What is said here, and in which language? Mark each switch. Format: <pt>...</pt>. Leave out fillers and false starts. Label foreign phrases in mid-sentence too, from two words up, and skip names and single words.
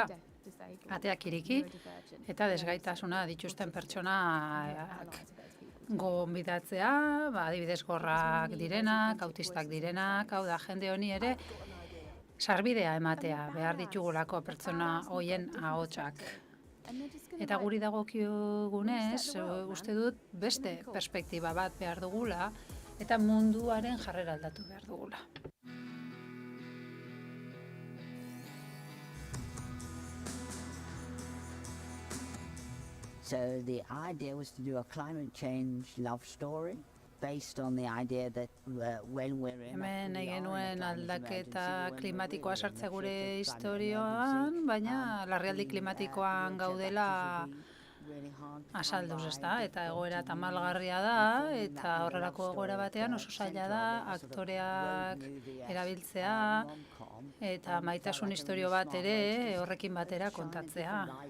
<eu>Ateak iriki eta desgaitasuna dituzten pertsonak gonbidatzea, adibidez gorrak direnak, autistak direnak, hau da, jende honi ere sarbidea ematea, behar ditugulako pertsona hoien ahotsak. Eta guri dagokiogunez, uste dut beste perspektiba bat behar dugula, eta munduaren jarrera aldatu behar dugula.</eu> <en>So the idea was to do a climate change love story based on the idea that when we're in</en> <eu>hemen nahi genuen aldaketa klimatikoa sartze gure historioan, baina larrialdi klimatikoan gaudela asalduz, ezta? Eta egoera tamalgarria da, eta horrelako egoera batean oso zaila da aktoreak erabiltzea eta maitasun historio bat ere horrekin batera kontatzea.</eu>